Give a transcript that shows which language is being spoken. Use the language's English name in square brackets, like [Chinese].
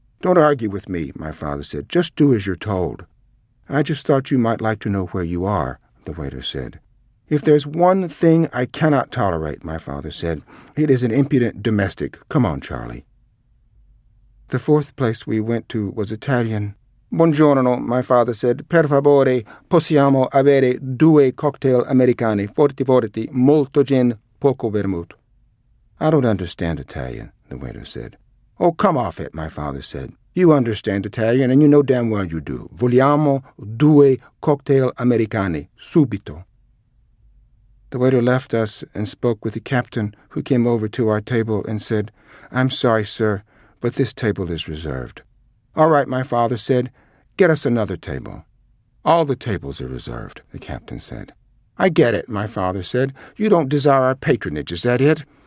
[English] "Don't argue with me," my father said. "Just do as you're told." "I just thought you might like to know where you are," the waiter said. "If there's one thing I cannot tolerate," my father said, "it is an impudent domestic. Come on, Charlie." The 4th place we went to was Italian. "Buongiorno," my father said. [Italian] "Per favore, possiamo avere 2 cocktail americani, forti, molto gin, poco vermouth." [English] "I don't understand Italian," the waiter said. "Oh, come off it," my father said. "You understand Italian, and you know damn well you do. [Italian] Vogliamo 2 cocktail americani, subito." [English] The waiter left us and spoke with the captain, who came over to our table and said, "I'm sorry, sir, but this table is reserved." "All right," my father said. "Get us another table." "All the tables are reserved," the captain said. "I get it," my father said. "You don't desire our patronage, is that it?